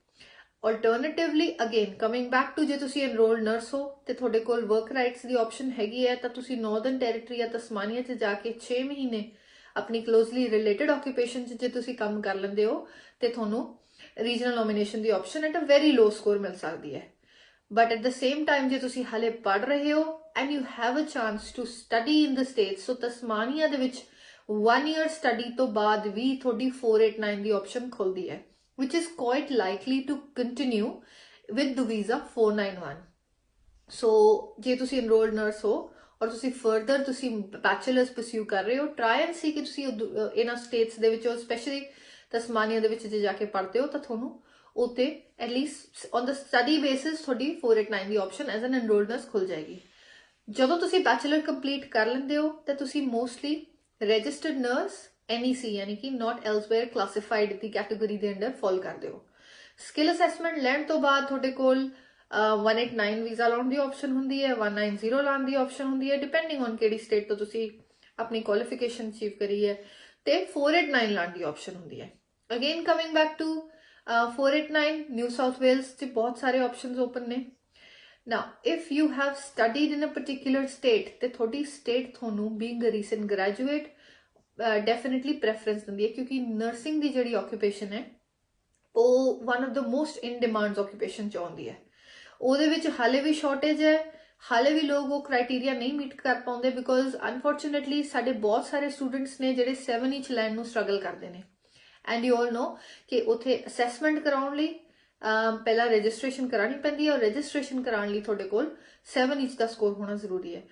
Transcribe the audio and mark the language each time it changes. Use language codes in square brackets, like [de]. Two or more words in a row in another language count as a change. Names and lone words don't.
[en] alternatively again coming back to, [pa] ਜੇ ਤੁਸੀਂ [en] enrolled nurse [pa] ਹੋ ਤੇ ਤੁਹਾਡੇ ਕੋਲ [en] work rights [pa] ਦੀ ਆਪਸ਼ਨ ਹੈਗੀ ਹੈ ਤਾਂ ਤੁਸੀਂ ਨਾਰਦਰਨ ਟੈਰੀਟਰੀ ਜਾਂ ਤਸਮਾਨੀਆ 'ਚ ਜਾ ਕੇ 6 ਮਹੀਨੇ ਆਪਣੀ [en] closely related occupation [pa] 'ਚ ਜੇ ਤੁਸੀਂ ਕੰਮ ਕਰ ਲੈਂਦੇ ਹੋ ਤੇ ਤੁਹਾਨੂੰ [en] regional nomination [pa] ਦੀ ਆਪਸ਼ਨ [en] at a very low score [pa] ਮਿਲ ਸਕਦੀ ਹੈ। [en] but at the same time [pa] ਜੇ ਤੁਸੀਂ ਹਾਲੇ ਪੜ੍ਹ ਰਹੇ ਹੋ [en] and you have a chance to study in the states, [pa] ਸੋ ਤਸਮਾਨੀਆ ਦੇ ਵਿੱਚ 1 year ਸਟੱਡੀ ਤੋਂ ਬਾਅਦ ਵੀ ਤੁਹਾਡੀ 489 ਦੀ ਆਪਸ਼ਨ ਖੁੱਲਦੀ ਹੈ, [en] which is quite likely to continue with the visa 491. [pa] So ਜੇ ਤੁਸੀਂ [en] enrolled nurse [pa] ਹੋ ਔਰ ਤੁਸੀਂ further ਤੁਸੀਂ [en] bachelor's pursue [pa] ਕਰ ਰਹੇ ਹੋ, [en] try and see [pa] ਕਿ ਤੁਸੀਂ ਇਹਨਾਂ states ਦੇ ਵਿੱਚੋਂ ਸਪੈਸ਼ਲੀ ਤਸਮਾਨੀਆ ਦੇ ਵਿੱਚ ਜੇ ਜਾ ਕੇ ਪੜ੍ਹਦੇ ਹੋ ਤਾਂ ਤੁਹਾਨੂੰ ਉੱਥੇ [en] at least on the study basis [pa] ਤੁਹਾਡੀ 489 ਦੀ ਆਪਸ਼ਨ [en] as an enrolled nurse [pa] ਖੁੱਲ ਜਾਏਗੀ। ਜਦੋਂ ਤੁਸੀਂ [en] bachelor complete [pa] ਕਰ ਲੈਂਦੇ ਹੋ ਤਾਂ ਤੁਸੀਂ [en] mostly registered nurse NEC [hi] यानी कि [en] not elsewhere classified [hi] की कैटेगरी के अंडर फॉल करते हो। [en] skill assessment [pa] ਲੈਣ ਤੋਂ ਬਾਅਦ ਤੁਹਾਡੇ ਕੋਲ 189 ਵੀਜ਼ਾ ਲਾਉਣ ਦੀ ਆਪਸ਼ਨ ਹੁੰਦੀ ਹੈ, 190 ਲਾਉਣ ਦੀ ਆਪਸ਼ਨ ਹੁੰਦੀ ਹੈ, 190 लाउण दी ऑप्शन हुंदी है, [en] depending on [pa] ਕਿਹੜੀ ਸਟੇਟ ਤੋਂ ਤੁਸੀਂ ਅਪਣੀ [en] qualification achieve [pa] ਕਰੀ ਹੈ, ਤੇ 489 ਲਾਉਣ ਦੀ ਆਪਸ਼ਨ ਹੁੰਦੀ ਹੈ। [en] again coming back to [pa] 489 ਨਿਊ ਸਾਊਥ ਵੇਲਜ਼ ਚ ਬਹੁਤ ਸਾਰੇ [en] options open [pa] ਨੇ। [en] now if you have studied in a particular state [pa] ਤੇ ਤੁਹਾਡੀ ਸਟੇਟ ਤੁਹਾਨੂੰ [en] being a recent graduate definitely preference [pa] ਦਿੰਦੀ ਹੈ, ਕਿਉਂਕਿ ਨਰਸਿੰਗ ਕੀ ਜਿਹੜੀ ਆਕੂਪੇਸ਼ਨ ਹੈ ਵੋ [en] one of the most in demands occupation [pa] ਚ ਆਉਂਦੀ ਹੈ। ਉਹਦੇ ਵਿੱਚ ਹਾਲੇ ਵੀ ਸ਼ਾਰਟੇਜ ਹੈ, ਹਾਲੇ ਵੀ ਲੋਕ ਉਹ ਕ੍ਰਾਈਟੇਰੀਆ ਨਹੀਂ ਮੀਟ ਕਰ ਪਾਉਂਦੇ [en] because unfortunately [pa] ਸਾਡੇ ਬਹੁਤ ਸਾਰੇ ਸਟੂਡੈਂਟਸ ਨੇ ਜਿਹੜੇ 7 ਇੰਚ ਲੈਣ ਨੂੰ ਸਟਰਗਲ ਕਰਦੇ ਨੇ। [en] and you all know [pa] ਕਿ ਉੱਥੇ ਅਸੈਸਮੈਂਟ ਕਰਾਉਣ ਲਈ ਪਹਿਲਾਂ ਰਜਿਸਟ੍ਰੇਸ਼ਨ ਕਰਾਉਣੀ ਪੈਂਦੀ ਹੈ ਔਰ ਰਜਿਸਟ੍ਰੇਸ਼ਨ ਕਰਾਉਣ ਲਈ ਤੁਹਾਡੇ ਕੋਲ 7 ਇੰਚ ਦਾ ਸਕੋਰ ਹੋਣਾ ਜ਼ਰੂਰੀ ਹੈ।